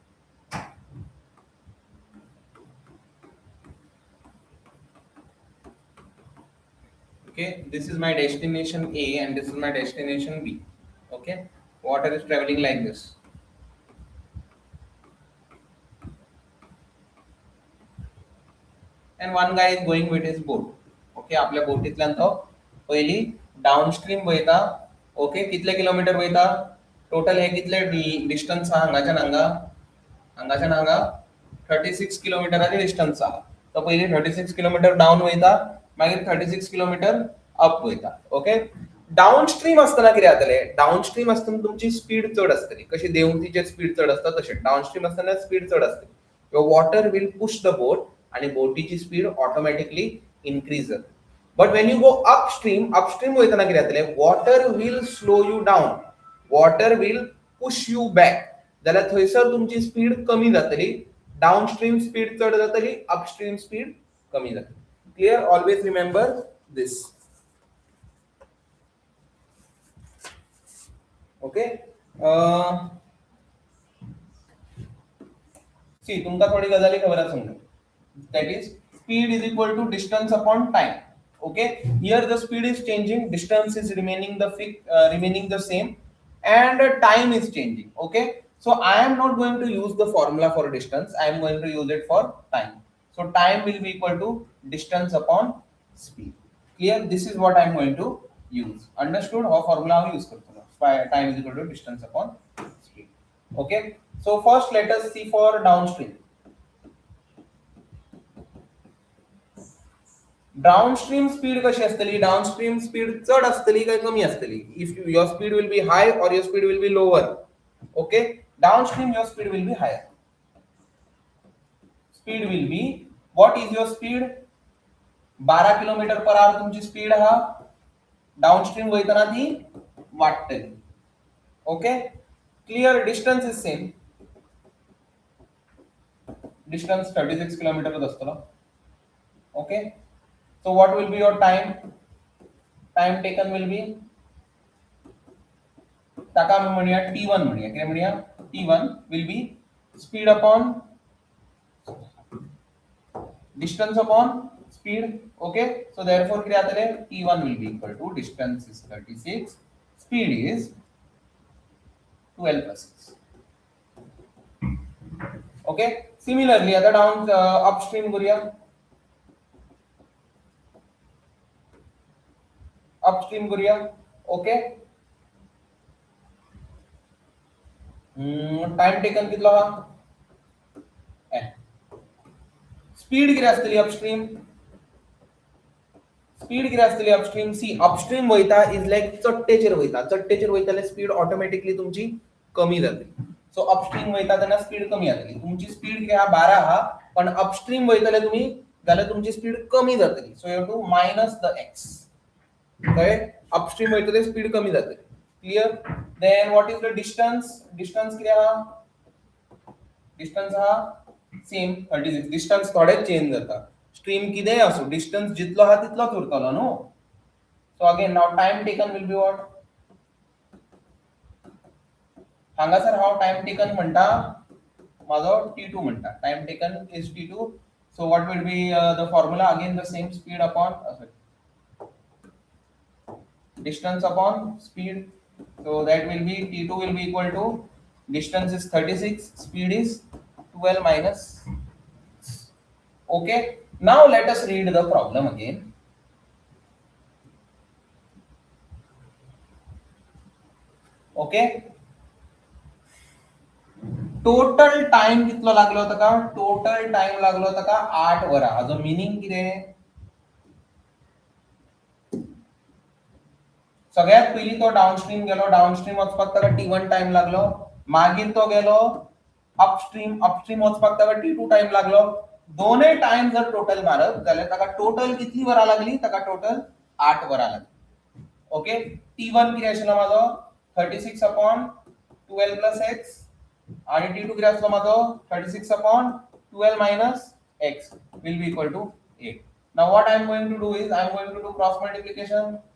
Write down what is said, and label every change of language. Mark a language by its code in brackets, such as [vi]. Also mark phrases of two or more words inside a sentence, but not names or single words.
[en] Okay, this is my destination A and this is my destination B. Okay, water is traveling like this. And one guy is going with his boat. [kok] Okay, आपल्या बोटीतल्यान तो पहिली डाउनस्ट्रीम वयता. ओके, कितले किलोमीटर वयता? टोटल हे कितले डिस्टन्स आहा हांगाच्यान हांगा 36 किलोमीटराची डिस्टन्स आहा. तो पहिली 36 किलोमीटर डाउन वयता, मागीर 36 किलोमीटर अप वयता. ओके, डाउनस्ट्रीम असताना कितें जातले? डाउनस्ट्रीम असताना तुमची स्पीड चड आसतली. कशी देंवतीची स्पीड चड असता तशें डाउनस्ट्रीम असताना स्पीड चड आसतली. [en] Your water will push the boat [kok] आणि बोटीची [en] speed automatically increase जाता. but when you go upstream [kok] वयताना कितें जातलें? [en] water will slow you down, water will push you back. [kok] जाल्यार थंयसर तुमची स्पीड कमी जातली. डाउनस्ट्रीम स्पीड चड जातली, अपस्ट्रीम स्पीड कमी जातली. क्लियर? [en] always remember this. [kok] ओके, सी तुमका थोडी गजाली खबर आसूंक. [en] That is speed is equal to distance upon time. Okay, here the speed is changing, distance is remaining the same, and time is changing. Okay, so I am not going to use the formula for distance, I am going to use it for time. So time will be equal to distance upon speed. Clear? This is what I am going to use. Understood how formula use karto? Time is equal to distance upon speed. Okay, so first let us see for downstream. [kok] डाउनस्ट्रीम स्पीड कशी असतली? डाउनस्ट्रीम स्पीड चढ असतली काय कमी असतली? [en] इफ your speed will be high or your speed will be lower. Okay, downstream your speed will be higher. Speed will be, what is your speed? [kok] 12 [en] kilometer per hour [kok] तुमची स्पीड हा. डाउनस्ट्रीम वयताना ती वाढतली. [en] okay, clear? distance is same. [kok] डिस्टन्स 36 किलोमीटर असतलो. [en] ओके, so what will be your time? Time taken will be, [kok] ताका आमी म्हणूया t1 म्हणूया. कितें म्हणूया? [en] t1 will be speed upon distance upon speed. Okay, so therefore [kok] कितें जातले? [en] t1 will be equal to distance is 36, speed is 12 plus 6. Okay, similarly आता down upstream करूया. [kok] अपस्ट्रीम करूया. ओके, [en] time taken [kok] कितलो हा? स्पीड किती असतली अपस्ट्रीम? स्पीड किती असतली अपस्ट्रीम? सी अपस्ट्रीम वयता [en] is like [kok] चट्टेचेर वयता. चट्टेचेर वयताले स्पीड ऑटोमॅटिकली तुमची कमी जातली. सो अपस्ट्रीम वयता तेन्ना स्पीड कमी जातली. तुमची स्पीड किती हा? 12 हा, पण अपस्ट्रीम वयताले तुम्ही जाल्यार तुमची स्पीड कमी जातली. [en] so you have to minus the x. [kok] अपस्ट्रीम वयतले स्पीड कमी जातली. क्लियर? [en] then what is the distance? डिस्टन्स [kok] किती हा? डिस्टन्स हा सेम 36. डिस्टन्स थोडे चेंज जाता. स्ट्रीम कितेंय असो, डिस्टन्स जितलो हा तितलोच उरतलो न्हू. [en] so again now time taken will be what? [kok] हांगासर हांव [en] time taken [kok] म्हणटा, माझो t2 म्हणटा. [en] time taken is t2. so what will be the formula? again the same, speed upon distance upon speed. So that will be t2 will be equal to distance is 36, speed is 12 minus. Okay, now let us read the problem again. [kok] Okay, [en] total time [kok] कितलो लागलो होता का? [en] total time [kok] लागलो होता का 8 वरा. हाजो मीनिंग कितें? सगळ्यात पहिली तो डाउनस्ट्रीम गेलो. डाउनस्ट्रीम वचपाक ताका t1 टाइम लागलो. मागीर तो गेलो अपस्ट्रीम. अपस्ट्रीम वचपाक ताका t2 टाइम लागलो. दोनय टाइम जर टोटल मारप जाल्यार ताका टोटल कितली वरां लागली? ताका टोटल 8 वर आला. ओके, T1 किती आशिल्लो माझो [en] 36 upon 12 plus x [kok] आणि T2 किती आसलो माझो [en] 36 upon 12 minus x will be equal to 8. Now what I am going to do is I am going to do cross multiplication.